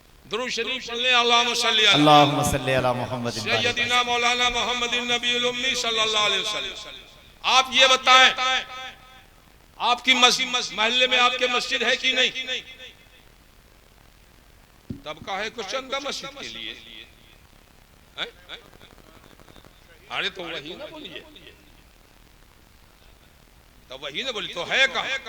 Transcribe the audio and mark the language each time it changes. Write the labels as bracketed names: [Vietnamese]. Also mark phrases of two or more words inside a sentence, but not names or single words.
[Urdu] درود شریف پڑھ لیں, [Arabic] اللهم صل على اللهم صل على محمد سيدنا مولانا محمد النبي الأمي صلى الله عليه وسلم. [Urdu] آپ یہ بتائیں، آپ کی مسجد محلے میں آپ کے مسجد ہے کہ نہیں? تب کا ہے کچھ چندہ مسجد کے لیے? ارے تو وہی نا بولیے، تو وہی نا بولی، تو ہے کہاں?